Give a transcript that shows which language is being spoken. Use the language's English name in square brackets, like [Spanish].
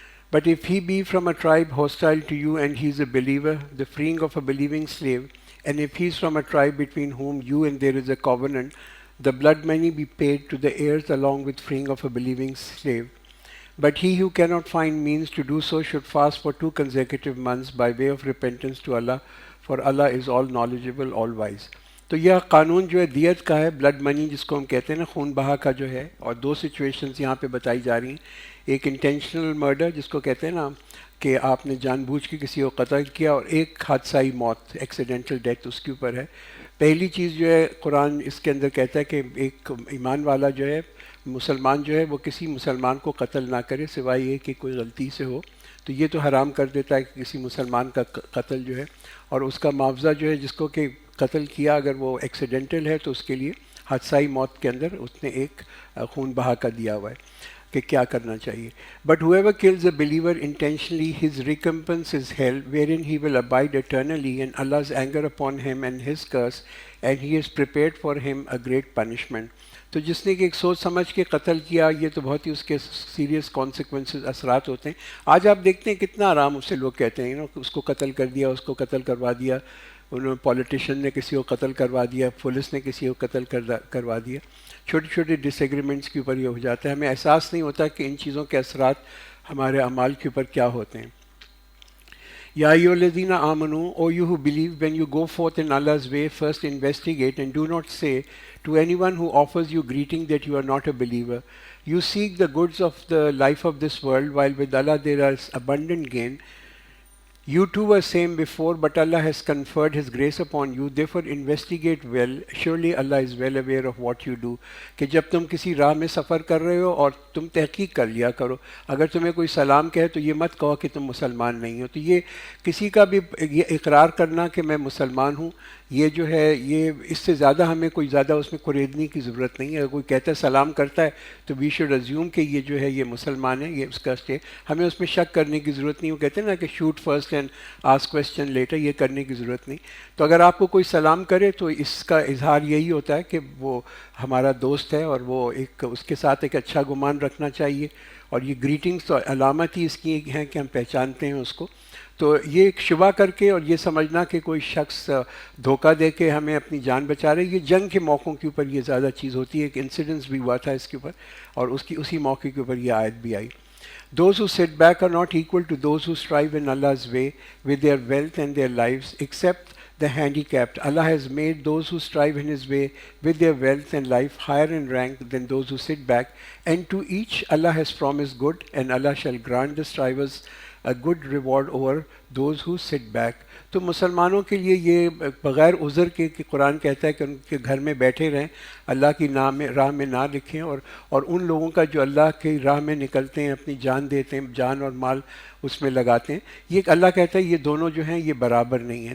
[English] But if he be from a tribe hostile to you and he is a believer, the freeing of a believing slave, and if he is from a tribe between whom you and there is a covenant, the blood money be paid to the heirs along with freeing of a believing slave. But he who cannot find means to do so should fast for 2 consecutive months by way of repentance to Allah, for Allah is all knowledgeable, all wise. [Urdu] تو یہ قانون جو ہے دیت کا ہے، blood منی جس کو ہم کہتے ہیں نا، خون بہا کا جو ہے، اور دو سچویشنز یہاں پہ بتائی جا رہی ہیں. ایک انٹینشنل مرڈر جس کو کہتے ہیں نا کہ آپ نے جان بوجھ کے کسی کو قتل کیا، اور ایک حادثائی موت، ایکسیڈنٹل ڈیتھ اس کے اوپر ہے. پہلی چیز جو ہے قرآن اس کے اندر کہتا ہے کہ ایک ایمان والا جو ہے، مسلمان جو ہے، وہ کسی مسلمان کو قتل نہ کرے سوائے یہ کہ کوئی غلطی سے ہو. تو یہ تو حرام کر دیتا ہے کہ کسی مسلمان کا قتل جو ہے، اور اس کا معاوضہ جو ہے جس کو کہ قتل کیا اگر وہ ایکسیڈنٹل ہے تو اس کے لیے حادثائی موت کے اندر اس نے ایک خون بہا کا دیا ہوا ہے کہ کیا کرنا چاہیے. [English] But whoever kills a believer intentionally, his recompense is hell, wherein he will abide eternally, and Allah's anger upon him and his curse, and he has prepared for him a great punishment. [Urdu] تو جس نے کہ ایک سوچ سمجھ کے قتل کیا، یہ تو بہت ہی اس کے سیریس کانسیکوینسز اثرات ہوتے ہیں. آج آپ دیکھتے ہیں کتنا آرام اس سے لوگ کہتے ہیں اس کو قتل کر دیا، اس کو قتل کروا دیا، انہوں پولیٹیشین نے کسی کو قتل کروا دیا، پولیس نے کسی کو قتل کروا دیا. چھوٹی چھوٹی ڈس ایگریمنٹس کے اوپر یہ ہو جاتا ہے. ہمیں احساس نہیں ہوتا کہ ان چیزوں کے اثرات ہمارے اعمال کے اوپر کیا ہوتے ہیں. [Arabic] یا ایھا الذین آمنوا, [English] O you who believe, when you go forth in Allah's way, first investigate and do not say to anyone who offers you greeting that you are not a believer. You seek the goods of the life of this world, while with Allah there is abundant gain. You too were same before, but Allah has conferred His grace upon you. Therefore investigate well. Surely Allah is well aware of what you do. [Urdu] کہ جب تم کسی راہ میں سفر کر رہے ہو اور تم تحقیق کر لیا کرو. اگر تمہیں کوئی سلام کہے تو یہ مت کہو کہ تم مسلمان نہیں ہو. تو یہ کسی کا بھی یہ اقرار کرنا کہ میں مسلمان ہوں، یہ جو ہے یہ اس سے زیادہ ہمیں کوئی زیادہ اس میں قریدنی کی ضرورت نہیں ہے. اگر کوئی کہتا ہے سلام کرتا ہے تو [English] we should assume [Urdu] کہ یہ جو ہے یہ مسلمان ہے، یہ اس کا اسٹے. ہمیں اس میں شک کرنے کی ضرورت نہیں. وہ کہتے ہیں نا کہ [English] shoot first and ask question later, [Urdu] یہ کرنے کی ضرورت نہیں. تو اگر آپ کو کوئی سلام کرے تو اس کا اظہار یہی ہوتا ہے کہ وہ ہمارا دوست ہے، اور وہ ایک اس کے ساتھ ایک اچھا گمان رکھنا چاہیے. اور یہ گریٹنگس تو علامت ہی اس کی ہیں کہ ہم پہچانتے ہیں اس کو. تو یہ ایک شبہ کر کے اور یہ سمجھنا کہ کوئی شخص دھوکہ دے کے ہمیں اپنی جان بچا رہے، یہ جنگ کے موقعوں کے اوپر یہ زیادہ چیز ہوتی ہے. ایک انسیڈنس بھی ہوا تھا اس کے اوپر، اور اسی موقع کے اوپر یہ آیت بھی آئی. [English] Those who sit back are not equal to those who strive in Allah's way with their wealth and their lives, except the handicapped. Allah has made those who strive in His way with their wealth and life higher in rank than those who sit back, and to each Allah has promised good, and Allah shall grant the strivers a good reward over those who sit back. [Urdu] تو مسلمانوں کے لیے یہ بغیر عذر کے کہ قرآن کہتا ہے کہ ان کے گھر میں بیٹھے رہیں، اللہ کی راہ میں نہ لکھیں، اور ان لوگوں کا جو اللہ کی راہ میں نکلتے ہیں، اپنی جان دیتے ہیں، جان اور مال اس میں لگاتے ہیں، یہ اللہ کہتا ہے یہ دونوں جو ہیں یہ برابر نہیں ہیں.